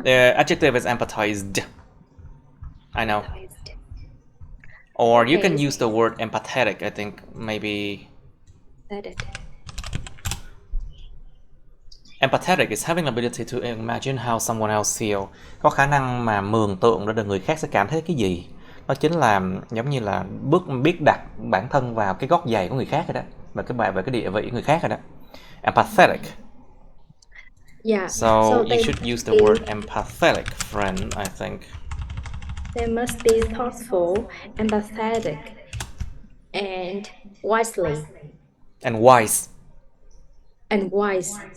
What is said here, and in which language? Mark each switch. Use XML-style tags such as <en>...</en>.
<en>The adjective is empathized. I know. Or you can use the word empathetic, I think, maybe. Empathetic is having the ability to imagine how someone else feel.</en> <vi>Có khả năng mà mường tượng ra được người khác sẽ cảm thấy cái gì. Đó chính là giống như là biết đặt bản thân vào cái gót giày của người khác rồi đó, và về cái địa vị của người khác rồi đó.</vi> <en>Empathetic. Yeah. So you should use the word empathetic, friend, I think. They must be thoughtful, empathetic, and wisely. And wise. And wise.</en>